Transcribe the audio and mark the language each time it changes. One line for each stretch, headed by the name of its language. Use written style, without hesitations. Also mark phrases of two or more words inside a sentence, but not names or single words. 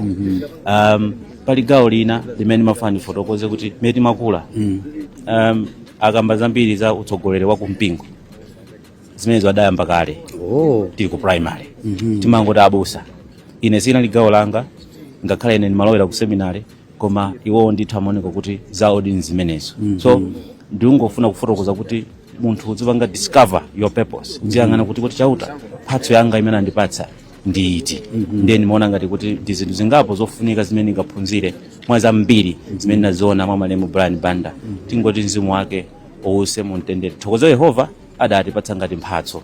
Nyanja: Pali gawo lina limene mafuna ndifotokoze kuti mmene timakula akamba zambiri za utsogoleri wa kumpingo zimene zadayamba kale tili ku primary. Timangoti abusa ine zina ligawo langa ngakhale ine ndimalowera ku seminary koma iwo ndithu amaoneka kuti zawo ndi zimenezo. So ndingofuna kufotokoza kuti munthu uzipanga
English: discover your purpose.
Nyanja: Uziyang'ana kuti chauta mphatso yanga imene andipatsa ndi iti. Ndiye ndimaona ngati kuti ndi zinthu zingapo zofunika zimene ndingaphunzire mwa zambiri zimene naziona mwa malemu Brian Banda. Tingoti mzimu wake uwuse mumtendere. Thokoza Yehova adatipatsa ngati mphatso.